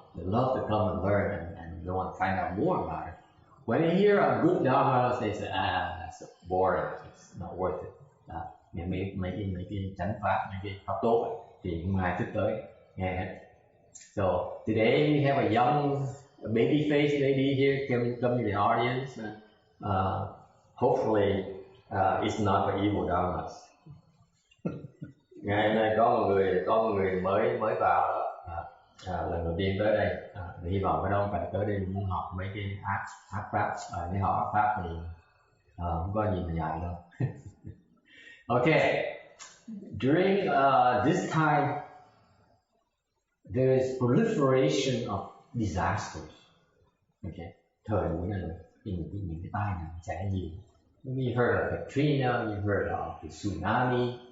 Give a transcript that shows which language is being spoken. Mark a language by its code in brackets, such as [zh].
[en] They love to come and learn and they want to find out more about it. When they hear of good dharma, they say, that's boring. It's not worth it. [vi] Mấy cái chánh pháp, mấy cái pháp tốt thì không ai thích tới nghe hết. [en] So today we have a young baby-faced lady here come to the audience. Hopefully it's not the evil dharmas. [vi] Ngày hôm nay có một người mới vào đó, lần đầu tiên tới đây, hy vọng cái đó phải tới đây muốn học mấy cái ác pháp. Nếu học ác pháp thì không có gì mà dạy đâu. [en] Okay, during this time there is proliferation of disasters. [vi] Okay, thời buổi này là những cái tai nạn xảy nhiều. [en] You heard of Katrina, you heard of the tsunami.